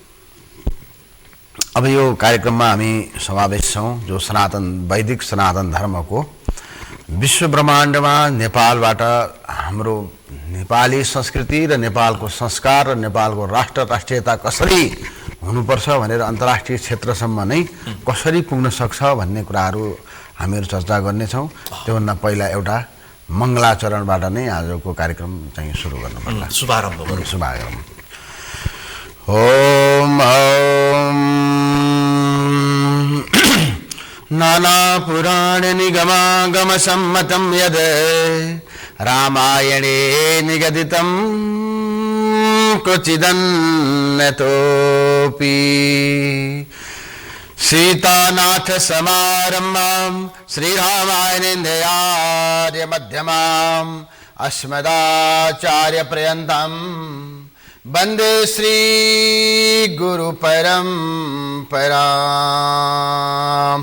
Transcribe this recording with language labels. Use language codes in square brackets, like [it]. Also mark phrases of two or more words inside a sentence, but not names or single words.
[ne] अब यो कार्यक्रममा हामी समावेश छौँ जो वैदिक सनातन धर्मको विश्व ब्रह्माण्डमा नेपालबाट हाम्रो नेपाली संस्कृति र नेपालको संस्कार र नेपालको राष्ट्रियता कसरी हुनुपर्छ भनेर अन्तर्राष्ट्रिय क्षेत्रसम्म नै कसरी पुग्न सक्छ भन्ने कुराहरू हामीहरू चर्चा गर्नेछौँ। त्योभन्दा पहिला एउटा मङ्गलाचरणबाट नै आजको कार्यक्रम चाहिँ सुरु गर्नुपर्ला। शुभारम्भ गरौँ। शुभारम्भ। [sa] ओम नाना पुराण निगमागम सम्मतं यद रामायणे निगदितं क्वचिदन्यतोऽपि सीतानाथ समारम्भां श्रीरामायणेन्द्रयार्य मध्यमाम् अस्मदाचार्यपर्यन्तं वन्दे श्री गुरु परम्पराम्।